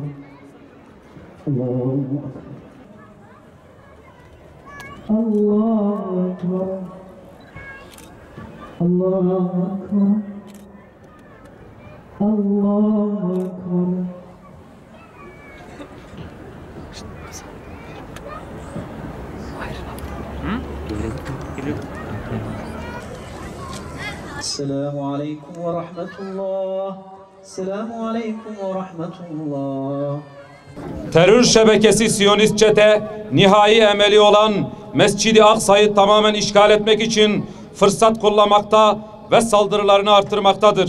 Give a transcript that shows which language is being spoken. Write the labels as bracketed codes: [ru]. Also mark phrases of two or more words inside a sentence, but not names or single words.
[ar] الله أكبر. الله أكبر. الله أكبر. الله أكبر. السلام عليكم ورحمة الله. السلام عليكم ورحمة الله. [tr] Terör şebekesi Siyonist çete nihai emeli olan Mescid-i Aksa'yı tamamen işgal etmek için fırsat kullanmakta ve saldırılarını artırmaktadır.